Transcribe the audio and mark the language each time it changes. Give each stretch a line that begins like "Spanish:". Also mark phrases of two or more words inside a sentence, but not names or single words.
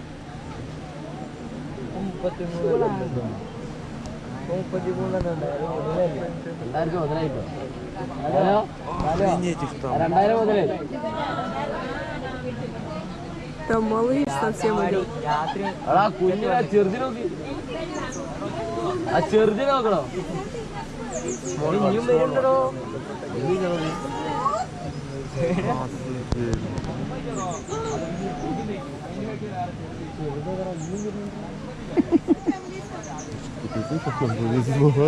Russian: Там малыш совсем идет.
Malayalam: ചെറുതിനെ നോക്കണോ ഇനിയും വരുന്നുണ്ടോ
Russian: Как нам повезло.